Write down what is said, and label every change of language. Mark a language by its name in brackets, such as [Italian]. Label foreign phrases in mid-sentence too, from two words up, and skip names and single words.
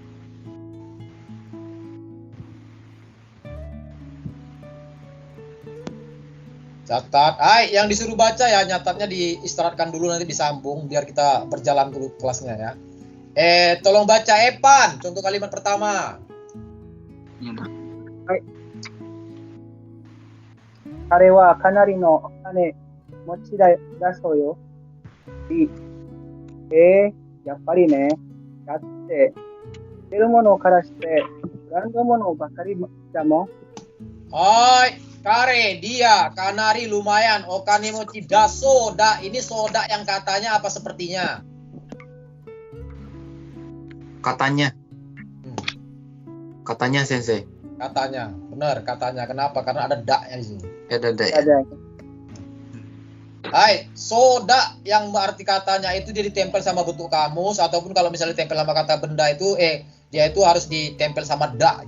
[Indonesian] Catat. Yang disuruh baca ya nyatatnya diistirahatkan dulu, nanti disambung biar kita berjalan dulu kelasnya ya. Tolong baca Epan, contoh kalimat pertama. Ya, Pak. [Japanese] 彼はかなりのお金持ちだそうよ。やっぱりね。だって、出るものからして、ブランドものばかりだもん。 Kare, dia, kanari lumayan, お金持ちだそうだ. [Indonesian] Ini soda yang katanya apa sepertinya? Katanya. Katanya, Sensei. Katanya, benar katanya. Kenapa? Karena ada da-nya di sini. Ada. Ada. Soda yang berarti katanya itu dia ditempel sama bentuk kamus, ataupun kalau misalnya ditempel sama kata benda itu, dia itu harus ditempel sama da.